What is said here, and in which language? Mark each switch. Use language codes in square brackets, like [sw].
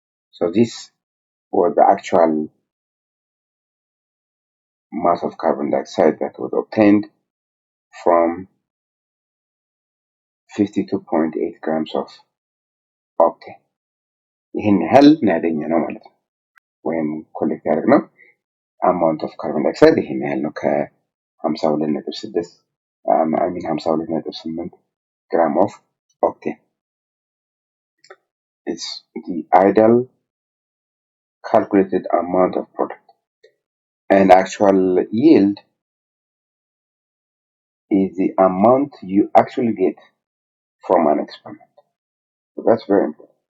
[en] So this was the actual mass of carbon dioxide that was obtained from 52.8 grams of octane. [am] ይህን ያህል ያገኘ ነው ማለት ነው። ወይም ኮሌክት ያደረግነው [en] amount of carbon dioxide [am] ይህን ያህል ነው ከ52.6 52.8 gram of octane. [en] It's the ideal calculated amount of product. And actual yield is the amount you actually get from an experiment. So that's very important.